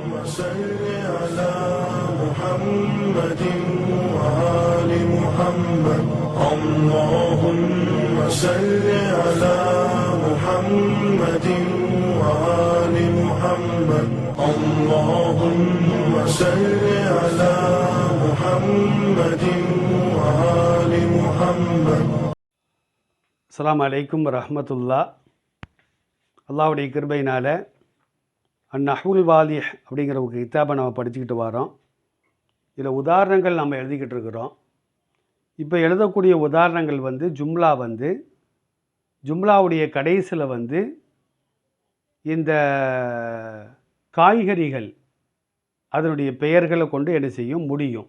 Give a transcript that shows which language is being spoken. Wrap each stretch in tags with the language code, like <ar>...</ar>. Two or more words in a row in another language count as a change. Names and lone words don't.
<ar>صل على محمد وآل محمد اللهم صل على محمد وآل محمد اللهم صل على محمد وآل محمد. السلام عليكم ورحمة الله.</ar> <ta>அல்லாஹ்வுடைய கிருபையினால் அந்நஹ்வுல் வாலிஹ் அப்படிங்கிற ஒரு கிதாபை நம்ம படிச்சுக்கிட்டு வரோம். இதில் உதாரணங்கள் நம்ம எழுதிக்கிட்டு இருக்கிறோம். இப்போ எழுதக்கூடிய உதாரணங்கள் ஜும்லாவுடைய கடைசியில் இந்த காய்கறிகள் அதனுடைய பெயர்களை கொண்டு என்ன செய்யும் முடியும்.</ta>